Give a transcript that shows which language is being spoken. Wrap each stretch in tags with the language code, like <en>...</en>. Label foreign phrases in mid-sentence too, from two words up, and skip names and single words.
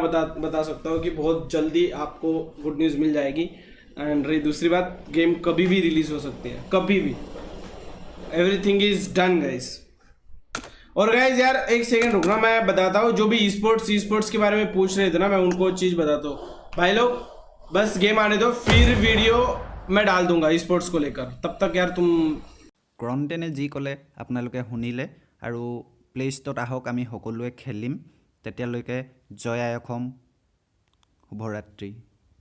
<hi>बता सकता हूँ कि बहुत जल्दी आपको</hi> <en>good news</en> <hi>मिल जाएगी एंड रही दूसरी बात गेम कभी भी रिलीज़ हो सकती है कभी भी</hi> <en>everything is done guys</en> <hi>और गाइस यार एक सेकंड रुकना मैं बताता हूँ जो भी ई स्पोर्ट्स के बारे में पूछ रहे थे ना मैं उनको चीज़ बताता हूँ भाई लोग बस गेम आने दो फिर वीडियो मैं डाल दूंगा ई स्पोर्ट्स को लेकर तब तक यार तुम</hi> <as>ক্ৰণ্টেনে যি ক'লে আপোনালোকে শুনিলে আৰু প্লে ষ্ট'ৰত আহক আমি সকলোৱে খেলিম। তেতিয়ালৈকে জয় আই অসম, শুভৰাত্ৰি।</as>